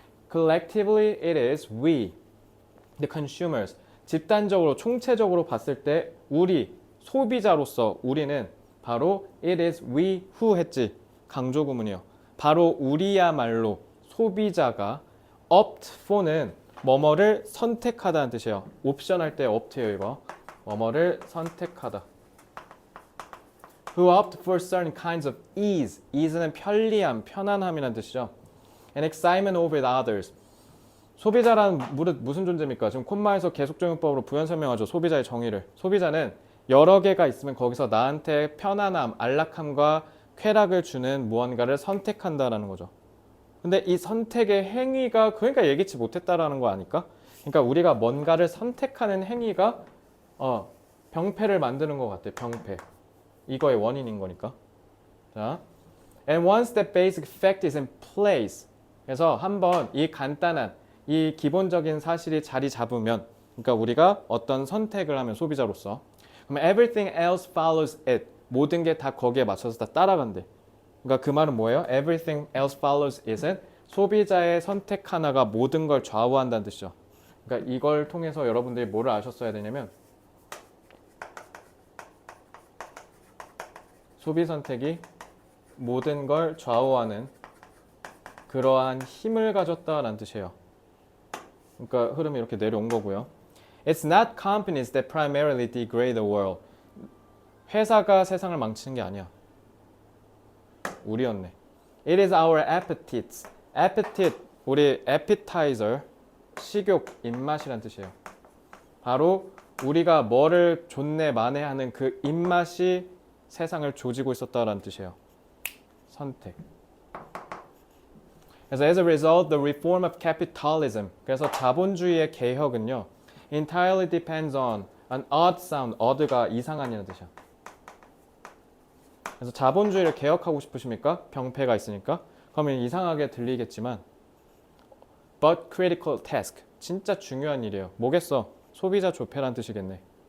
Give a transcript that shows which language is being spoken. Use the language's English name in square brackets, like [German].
[English] Collectively it is we, the consumers. [Korean] 집단적으로 총체적으로 봤을 때 우리 소비자로서 우리는 바로 [English] it is we who [Korean] 했지. 강조 구문이요. 바로 우리야말로 소비자가 [English] opt for [Korean] 는 뭐뭐를 선택하다는 뜻이에요. 옵션 할 때 opt예요, 이거. 뭐뭐를 선택하다. [English] Who opt for certain kinds of ease. [Korean] ease는 편리함, 편안함이라는 뜻이죠. [English] And excitement over others. [Korean] 소비자란 무슨 존재입니까? 지금 콤마에서 계속적용법으로 부연 설명하죠. 소비자의 정의를. 소비자는 여러 개가 있으면 거기서 나한테 편안함, 안락함과 쾌락을 주는 무언가를 선택한다라는 거죠. 근데 이 선택의 행위가 그러니까 예기치 못했다라는 거 아닐까? 그러니까 우리가 뭔가를 선택하는 행위가 병폐를 만드는 것 같아. 병폐. 이거의 원인인 거니까. 자, [English] and once that basic fact is in place. [Korean] 그래서 한번 이 간단한 이 기본적인 사실이 자리 잡으면, 그러니까 우리가 어떤 선택을 하면 소비자로서, 그러면 [English] everything else follows it. [Korean] 모든 게 다 거기에 맞춰서 다 따라간대. 그러니까 그 말은 뭐예요? [English] Everything else follows it [Korean] 은 소비자의 선택 하나가 모든 걸 좌우한다는 뜻이죠. 그러니까 이걸 통해서 여러분들이 뭐를 아셨어야 되냐면 소비 선택이 모든 걸 좌우하는 그러한 힘을 가졌다라는 뜻이에요. 그러니까 흐름이 이렇게 내려온 거고요. [English] It's not companies that primarily degrade the world. [Korean] 회사가 세상을 망치는 게 아니야. 우리였네. [English] It is our appetites. [Korean] appetite, 우리 appetizer, 식욕, 입맛이란 뜻이에요. 바로 우리가 뭐를 존내 만회하는 그 입맛이 세상을 조지고 있었다라는 뜻이에요. 선택. 그래서 [English] as a result, the reform of capitalism. [Korean] 그래서 자본주의의 개혁은요, [English] entirely depends on an odd sound. [Korean] odd가 이상한이라는 뜻이야. 그래서 자본주의를 개혁하고 싶으십니까? 병폐가 있으니까. 그러면 이상하게 들리겠지만 [English] but critical task. [Korean] 진짜 중요한 일이에요. 뭐겠어? 소비자 조폐란 뜻이겠네.